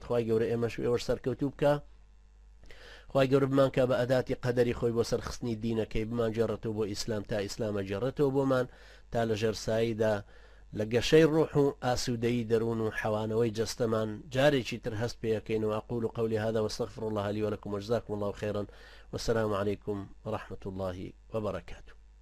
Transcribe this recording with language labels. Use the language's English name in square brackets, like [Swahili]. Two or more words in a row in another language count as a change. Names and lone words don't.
[Central Kurdish] خوای گەورە ئێمەش ئێوەش سەرکەوتوو بکە. خوای گەورە بمان کە بە ئەداتی قەدەری خۆی بۆ سەرخستنی دینەکەی بمان جێڕێتەوە بۆ ئیسلام تا ئیسلامە جێڕێتەوە بۆمان، تا لە ژێرساییدا لە گەشەی ڕوح و ئاسوودەیی دەروون و حەوانەوەی جەستەمان جارێکی تر هەست پێەکەینەوە. [Arabic] أقول قولي هذا واستغفر الله لي ولكم وجزاكم الله خيرا والسلام عليكم ورحمة الله وبركاته.